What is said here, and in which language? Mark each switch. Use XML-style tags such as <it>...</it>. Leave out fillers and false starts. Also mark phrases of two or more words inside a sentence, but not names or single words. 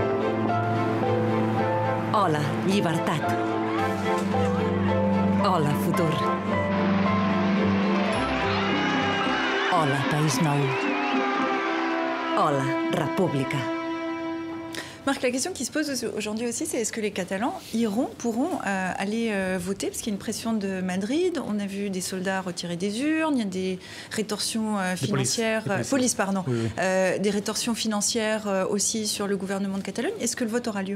<ca>Hola, llibertat. Hola, futur. Hola, País Nou. Hola, República.</ca> <fr>Marc, la question qui se pose aujourd'hui aussi, c'est est-ce que les Catalans pourront aller voter? Parce qu'il y a une pression de Madrid, on a vu des soldats retirer des urnes, il y a des rétorsions financières, des rétorsions financières aussi sur le gouvernement de Catalogne. Est-ce que le vote aura lieu?</fr>